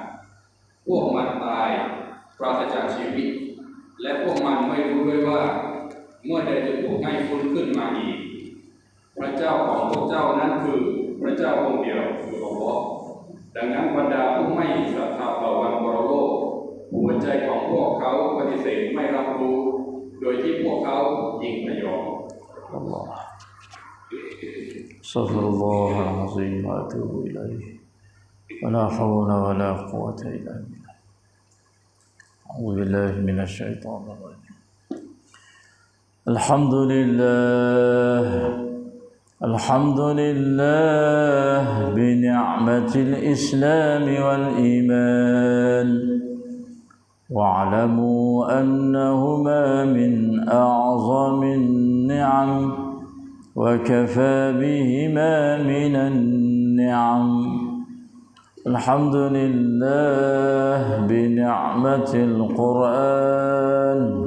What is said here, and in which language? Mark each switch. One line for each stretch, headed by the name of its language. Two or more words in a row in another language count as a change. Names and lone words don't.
Thai: พวกมันตายปราศจากชีวิตและพวกมันไม่รู้ด้วยว่าเมื่อใดจะถูกให้ฟื้นขึ้นมาอีกพระเจ้าของพวกเจ้านั้นคือพระเจ้าองค์เดียวคืออัลลอฮ์ดังนั้นบรรดาผู้ไม่ศรัทธาต่อวันปรโลกหัวใจของพวกเขาปฏิเสธไม่รับรู้โดยที่พวกเขายิ่งพยองอัลลอฮ์
Arabic: أستغفر الله العظيم وأتوب إليه. ولا حول ولا قوة إلا بالله. أعوذ بالله من الشيطان الرجيم. الحمد لله بنعمة الإسلام والإيمان واعلموا أنهما من أعظم النعم وكفى بهما من النعم الحمد لله بنعمة القرآن